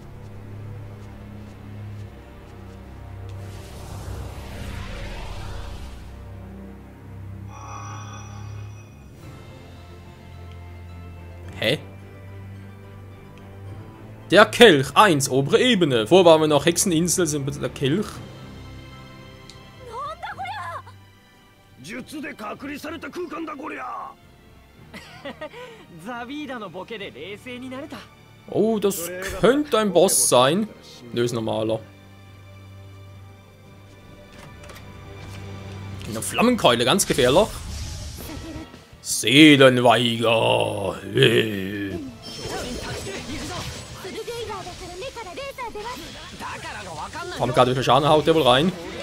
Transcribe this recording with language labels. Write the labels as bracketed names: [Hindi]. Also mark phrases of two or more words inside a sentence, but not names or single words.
[German] Hä? Der Kelch 1, obere Ebene. Vorher waren wir noch Hexeninsel, sind wir der Kelch. [Japanese] 術で隔離された空間だこりゃ。ザビーダのボケで冷静になれた。 [German] Oh, das könnte ein Boss sein. Nö, ist normaler. Eine Flammenkeule, ganz gefährlich. Seelenweiger. Hey. Kommt gerade, wie viel Schaden haut der wohl rein?